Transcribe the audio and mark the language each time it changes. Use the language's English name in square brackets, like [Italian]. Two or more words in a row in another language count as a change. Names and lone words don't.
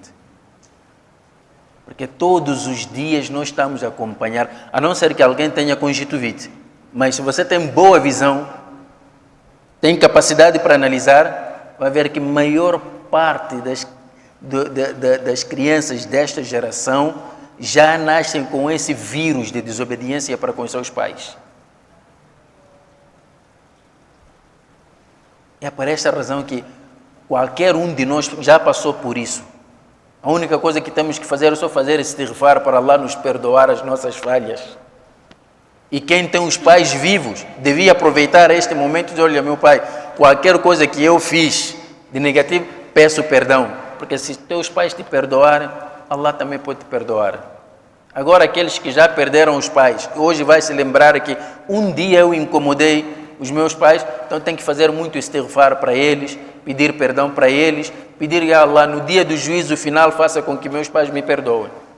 [Portuguese] Porque todos os dias nós estamos a acompanhar, a não ser que alguém tenha conjuntivite, mas se você tem boa visão, tem capacidade para analisar, vai ver que a maior parte das crianças desta geração já nascem com esse vírus de desobediência para com os seus pais. É por esta razão que qualquer um de nós já passou por isso. A única coisa que temos que fazer é só fazer istighfar para Allah nos perdoar as nossas falhas. E quem tem os pais vivos devia aproveitar este momento e dizer: olha, meu pai, qualquer coisa que eu fiz de negativo, peço perdão. Porque se teus pais te perdoarem, Allah também pode te perdoar. Agora, aqueles que já perderam os pais, hoje vai se lembrar que um dia eu incomodei os meus pais, então tem que fazer muito istighfar para eles, pedir perdão para eles, pedir a Allah no dia do juízo final, faça com que meus pais me perdoem.